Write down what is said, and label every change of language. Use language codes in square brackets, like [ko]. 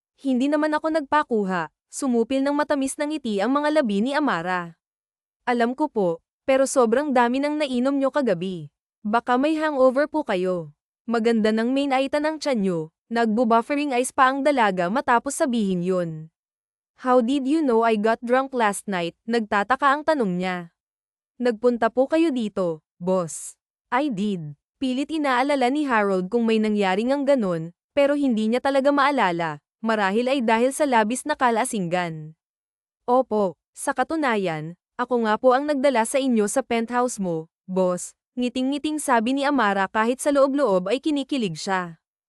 [tl] Hindi naman ako nagpakuha, sumupil ng matamis ng ngiti ang mga labi ni Amara. Alam ko po, pero sobrang dami nang nainom nyo kagabi. Baka may hangover po kayo. Maganda ng main item ng tiyan nyo, nagbo-buffering ice pa ang dalaga matapos sabihin yun. [en] How did you know I got drunk last night? [tl] Nagtataka ang tanong niya. Nagpunta po kayo dito, boss. [en] I did. [tl] Pilit inaalala ni Harold kung may nangyari ngang ganon, pero hindi niya talaga maalala, marahil ay dahil sa labis na kalasinggan. Opo, sa katunayan, ako nga po ang nagdala sa inyo sa penthouse mo, boss, ngiting-ngiting sabi ni Amara kahit sa loob-loob ay kinikilig siya.